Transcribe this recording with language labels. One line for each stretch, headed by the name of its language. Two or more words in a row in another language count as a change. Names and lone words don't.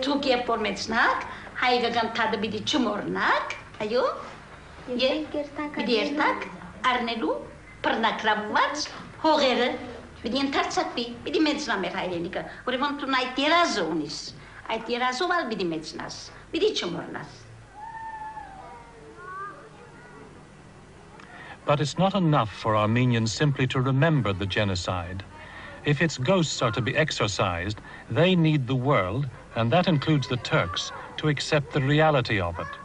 Armenian: Դուք երբ որ մեծնաք, հայկական թադը բիդի չմոռնաք, այո, եւ բիդի երտակ առնելու բռնակրավված հողերը բիդի ընթարցակվի, բիդի մեծնա մեր հայրենիքը, ուրեմն դու այդ երազը ունիս, այդ երազով ալ բիդի մեծնաս, բիդի չմոռնաս։
English: But it's not enough for Armenians simply to remember the genocide. If its ghosts are to be exorcised, they need the world, and that includes the Turks, to accept the reality of it.